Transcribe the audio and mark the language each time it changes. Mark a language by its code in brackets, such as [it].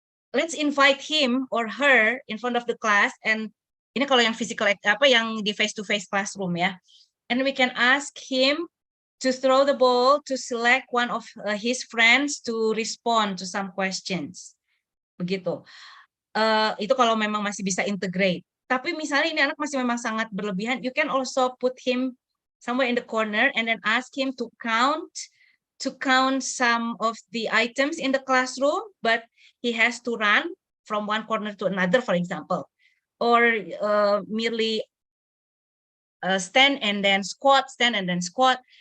[en] Let's invite him or her in front of the class, and [id] ini kalau yang physical yang di [en] face to face classroom ya. And we can ask him to throw the ball to select one of his friends to respond to some questions. [id] Begitu. Itu kalau memang masih bisa integrate. Tapi misalnya ini anak masih memang sangat berlebihan, [en] you can also put him somewhere in the corner and then ask him to count some of the items in the classroom, but he has to run from one corner to another, for example, or merely stand and then squat, stand and then squat.